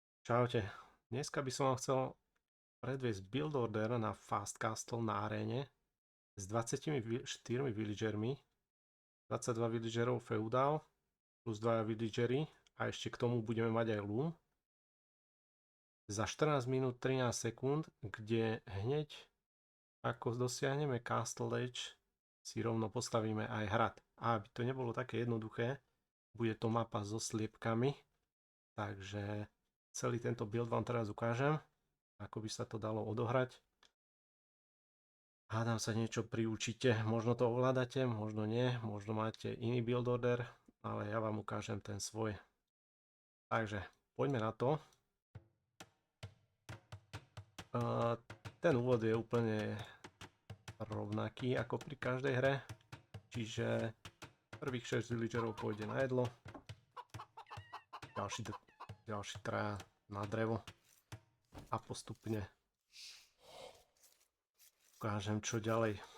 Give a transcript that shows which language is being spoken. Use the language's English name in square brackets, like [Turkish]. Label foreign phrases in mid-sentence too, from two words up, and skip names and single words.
[Slovak] Čaute. Dneska by som vám chcel predviesť [English] build order [Slovak] na [English] Fast Castle [Slovak] na aréne s 24 villagermi, 22 villagerov feudál plus 2 villagery a ešte k tomu budeme mať aj loom za 14 minút 13 sekúnd, kde hneď ako dosiahneme [English] Castle Edge [Slovak] si rovno postavíme aj hrad. A aby to nebolo také jednoduché, bude to mapa so sliepkami, takže celý tento build vám teraz ukážem, ako by sa to dalo odohrať. Hádam sa niečo priučíte, možno to ovládate, možno nie, možno máte iný [English] build order, [Slovak] ale ja vám ukážem ten svoj. Takže poďme na to. Ten úvod je úplne rovnaký ako pri každej hre, čiže prvých 6 villagerov pôjde na jedlo, ďalší traja na drevo a postupne ukážem čo ďalej.